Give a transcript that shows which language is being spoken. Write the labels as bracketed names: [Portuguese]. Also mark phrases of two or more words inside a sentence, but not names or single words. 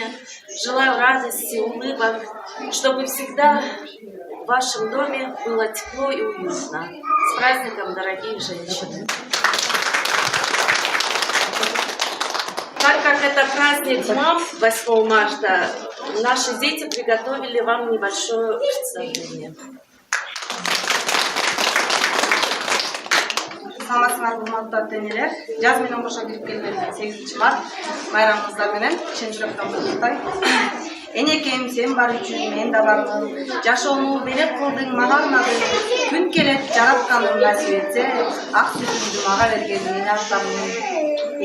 [Russian] Желаю радости, улыбок, чтобы всегда в вашем доме было тепло и уютно. С праздником, дорогие женщины! Так как это праздник мам 8 марта, наши дети приготовили вам небольшое представление. [Kyrgyz] Саламатсыздар урматтуу ата-энелер, жаз менен кошо кирип келген 8 март байрамыңыздар менен чын жүрөктөн куттуктайм. Энекем, сен бар үчүн мен да бармын. Жашоону белек кылдың мага арнадың. Күн келет жаратканың насип этсе, ак сүтүңдү мага бергениңе артамын.